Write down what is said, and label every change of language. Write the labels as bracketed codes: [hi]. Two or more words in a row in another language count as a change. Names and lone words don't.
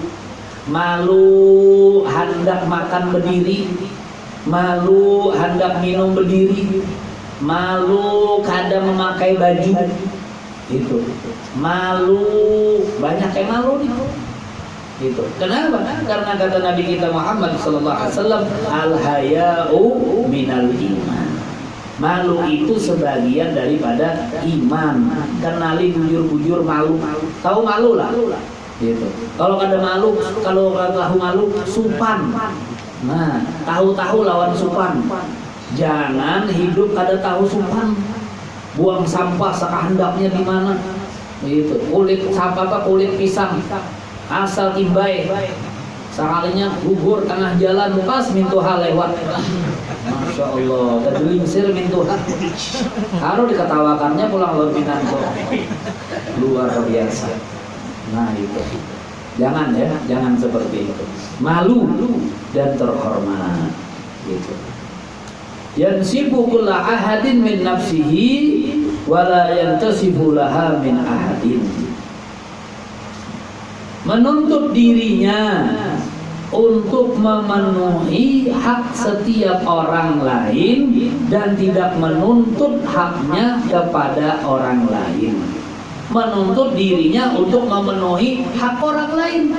[id] Malu, hendak makan berdiri, malu, hendak minum berdiri, malu, kadang memakai baju, itu. Malu, banyak yang malu nih. Gitu. Kenapa? Karena kata Nabi kita Muhammad SAW, [ar] الحياء من الإيمان. [id] Malu itu sebagian daripada iman. Kenali bujur-bujur malu. Tahu malu lah. Gitu. Kalau ada malu, kalau tahu malu, supan. [bjn] Nah, tahu-tahu lawan supan. Jangan hidup kada tahu supan. Buang sampah sekahendaknya di mana. Gitu. Kulit pisang. Asal imbai, sekalinya gugur tengah jalan pas mintuha lewat. [ar] ما شاء الله, [bjn] tergelincir mintuha. Harus diketawakannya pulang lorbinan kok. [id] Luar biasa. Nah itu, jangan ya, jangan seperti itu. Malu dan terhormat. Gitu. [ar] ينصف كل أحد من نفسه ولا ينتصف لها من أحد. [id] Menuntut dirinya untuk memenuhi hak setiap orang lain dan tidak menuntut haknya kepada orang lain. Menuntut dirinya untuk memenuhi hak orang lain.